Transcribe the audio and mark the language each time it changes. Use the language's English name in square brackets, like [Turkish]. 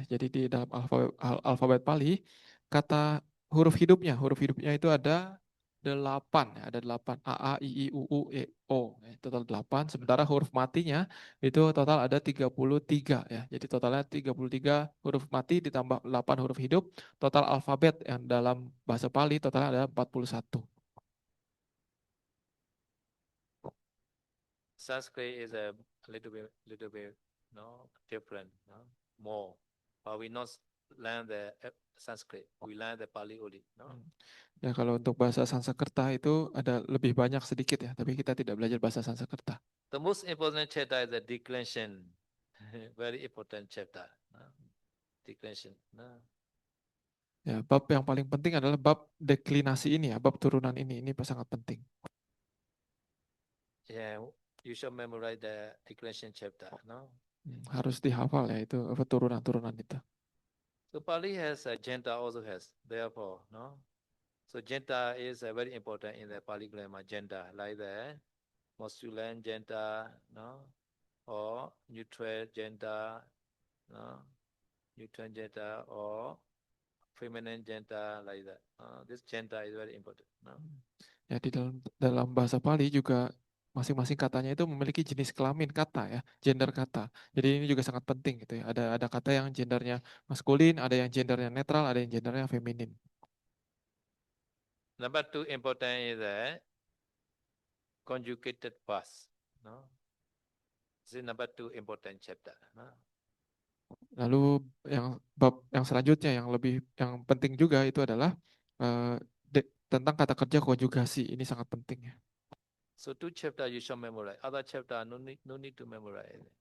[Indonesian] Jadi di dalam alfabet Pali kata huruf hidupnya itu ada 8 ya, ada 8 A I U U E O ya, total 8. Sementara huruf matinya itu total ada 33 ya. Jadi totalnya 33 huruf mati ditambah 8 huruf hidup. Total alfabet yang dalam bahasa Pali totalnya ada 41. [English] Sanskrit is a little bit, no, different, no, more. But we not learn the Sanskrit. We learn the Pali only, no. [Indonesian] Ya kalau untuk bahasa Sanskerta itu ada lebih banyak sedikit ya, tapi kita tidak belajar bahasa Sanskerta. [English] The most important chapter is the declension. Very important chapter. No? Declension. No? [Indonesian] Ya, bab yang paling penting adalah bab deklinasi ini ya, bab turunan ini sangat penting. [English] Yeah, you should memorize the declension chapter. No? [Indonesian] Harus dihafal ya itu turunan-turunan itu. [English] So Pali has a janta also has. Therefore, no. So janta is very important in the Pali grammar. Janta like the masculine janta, no, or neutral janta, no, neutral janta or feminine janta like that. This janta is very important. No? [Indonesian] Ya di dalam bahasa Pali juga masing-masing katanya itu memiliki jenis kelamin kata ya, gender kata. Jadi ini juga sangat penting gitu ya. Ada kata yang gendernya maskulin, ada yang gendernya netral, ada yang gendernya feminin. [English] Number 2 important is the conjugated past. No? This is number 2 important chapter. No? [Indonesian] Lalu bab yang selanjutnya yang penting juga itu adalah tentang kata kerja konjugasi. Ini sangat penting ya. [English] So 2 chapter you should memorize. Other chapter no need to memorize.